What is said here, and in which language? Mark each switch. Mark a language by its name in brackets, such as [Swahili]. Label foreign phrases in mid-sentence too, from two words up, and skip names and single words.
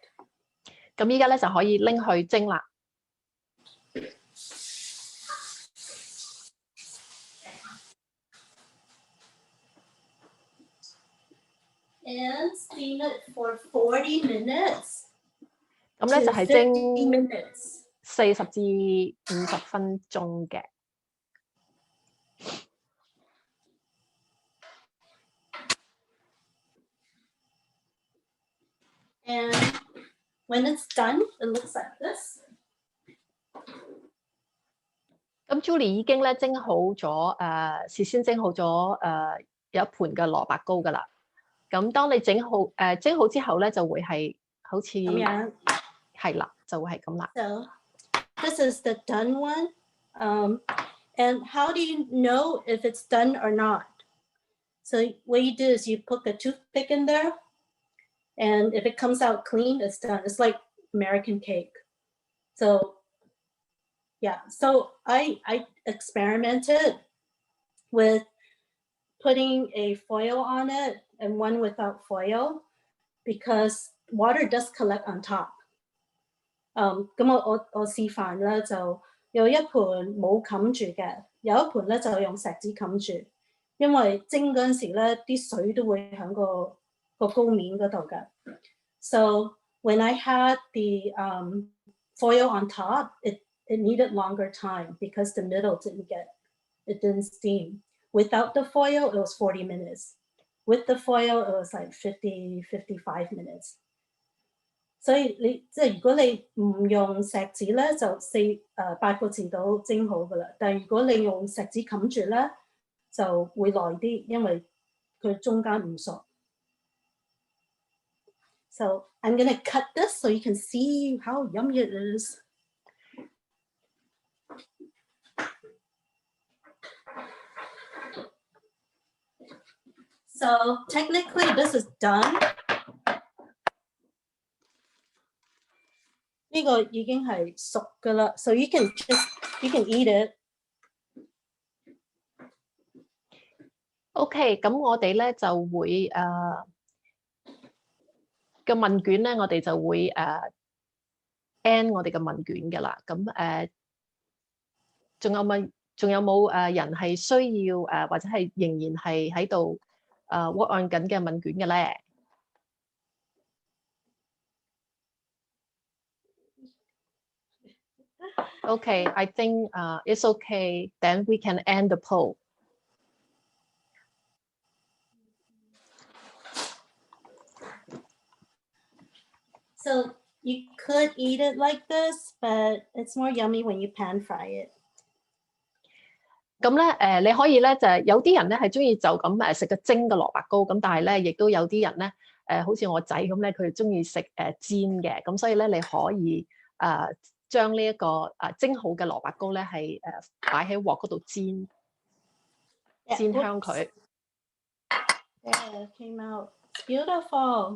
[Cantonese] 咁依家咧就可以拎去蒸啦。 [English] And steam it for 40 minutes. [Cantonese] 咁咧就係蒸40至50分鐘嘅。 [English] And when it's done, it looks like this. [Cantonese] 咁 Julie 已經咧蒸好咗事先蒸好咗有一盤嘅蘿蔔糕噶啦。咁當你蒸好之後咧，就會係好似咁樣，係啦，就會係咁啦。 [English] So this is the done one. And how do you know if it's done or not? So what you do is you put the toothpick in there. And if it comes out clean, it's done. It's like American cake. So yeah, so I experimented with putting a foil on it and one without foil because water does collect on top. [Cantonese] 咁我示範啦，就有一盤冇冚住嘅，有一盤咧就用錫紙冚住，因為蒸嗰陣時咧啲水都會喺個糕面嗰度嘅。 [English] So when I had the foil on top, it needed longer time because the middle didn't steam. Without the foil, it was 40 minutes. With the foil, it was like 55 minutes. [Cantonese] 所以即係如果你唔用錫紙咧，就8個字到蒸好噶啦。但係如果你用錫紙冚住咧，就會耐啲，因為佢中間唔熟。 [English] So I'm going to cut this so you can see how yummy it is. So technically this is done. [Cantonese] 呢個已經係熟㗎啦 [English] so you can eat it. [Cantonese] OK， 咁我哋咧就會嘅問卷咧，我哋就會end 我哋嘅問卷㗎啦。咁仲有冇人係需要或者係仍然係喺度 [English] work on [Cantonese] 緊嘅問卷嘅咧？ [English] Okay, I think it's okay. Then we can end the poll. So you could eat it like this, but it's more yummy when you pan fry it. [Cantonese] 咁咧，你可以咧就係有啲人咧係中意就咁食個蒸嘅蘿蔔糕，咁但係咧亦都有啲人咧好似我仔咁咧，佢中意食煎嘅，咁所以咧你可以將呢一個蒸好嘅蘿蔔糕咧係擺喺鑊嗰度煎，煎香佢。 [English] Yeah, it came out. It's beautiful.